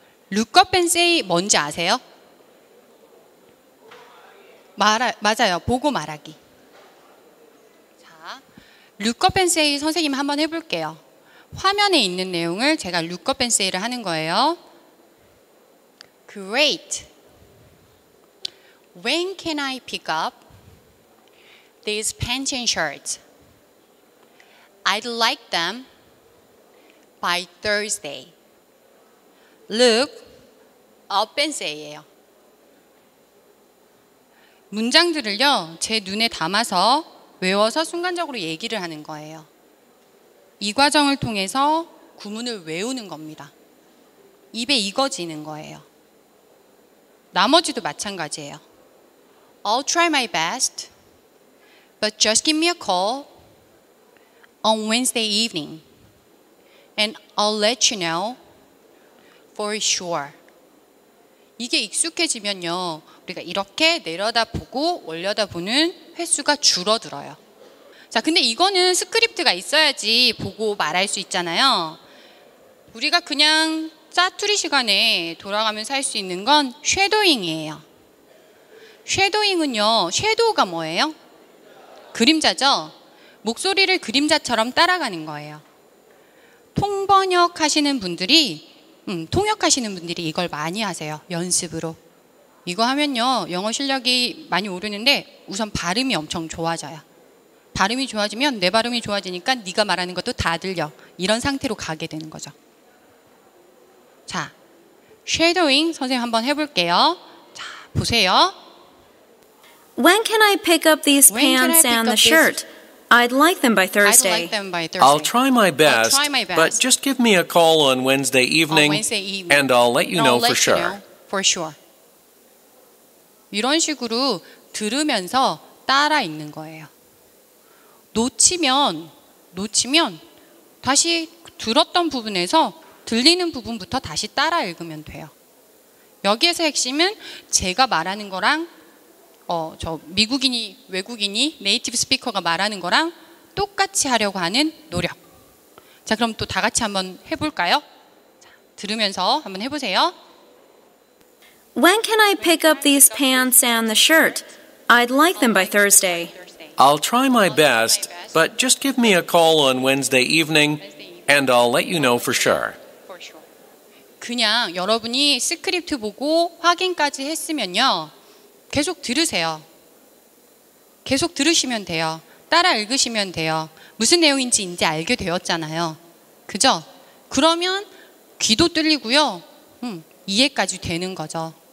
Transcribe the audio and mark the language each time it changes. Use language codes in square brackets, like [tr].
[ko] 룩업 앤 세이 뭔지 아세요? 맞아요. 보고 말하기. 자, 룩업 앤 세이 선생님 한번 해볼게요. 화면에 있는 내용을 제가 룩업 앤 세이를 하는 거예요. [en] Great. When can I pick up these pants and shirts? I'd like them by Thursday. Look up and say [ko] 예요. 문장들을요, 제 눈에 담아서 외워서 순간적으로 얘기를 하는 거예요. 이 과정을 통해서 구문을 외우는 겁니다. 입에 익어지는 거예요. 나머지도 마찬가지예요. [en] I'll try my best, but just give me a call on Wednesday evening, and I'll let you know for sure. [ko] 이게 익숙해지면요, 우리가 이렇게 내려다보고 올려다보는 횟수가 줄어들어요. 자, 근데 이거는 스크립트가 있어야지 보고 말할 수 있잖아요. 우리가 그냥 짜투리 시간에 돌아가면서 할 수 있는 건 쉐도잉이에요. 쉐도잉은요, 쉐도우가 뭐예요? 그림자죠? 목소리를 그림자처럼 따라가는 거예요. 통번역 하시는 분들이, 통역하시는 분들이 이걸 많이 하세요. 연습으로. 이거 하면요, 영어 실력이 많이 오르는데 우선 발음이 엄청 좋아져요. 발음이 좋아지면 내 발음이 좋아지니까 네가 말하는 것도 다 들려. 이런 상태로 가게 되는 거죠. 자, 쉐도잉 선생님 한번 해볼게요. 자, 보세요. [en] When can I pick up these pants and the shirt? I'd like them by Thursday. I'll try my best, but just give me a call on Wednesday evening, and I'll let you know for sure. [ko] 이런 식으로 들으면서 따라 읽는 거예요. 놓치면 다시 들었던 부분에서 들리는 부분부터 다시 따라 읽으면 돼요. 여기에서 핵심은 제가 말하는 거랑 저 미국인이, 외국인이, 네이티브 스피커가 말하는 거랑 똑같이 하려고 하는 노력. 자, 그럼 또 다 같이 한번 해볼까요? 자, 들으면서 한번 해보세요. [en] When can I pick up these pants and the shirt? I'd like them by Thursday. I'll try my best, but just give me a call on Wednesday evening, and I'll let you know for sure. [ko] 그냥 여러분이 스크립트 보고 확인까지 했으면요, 계속 들으세요. 계속 들으시면 돼요. 따라 읽으시면 돼요. 무슨 내용인지 이제 알게 되었잖아요. 그죠? 그러면 귀도 뚫리고요, 이해까지 되는 거죠.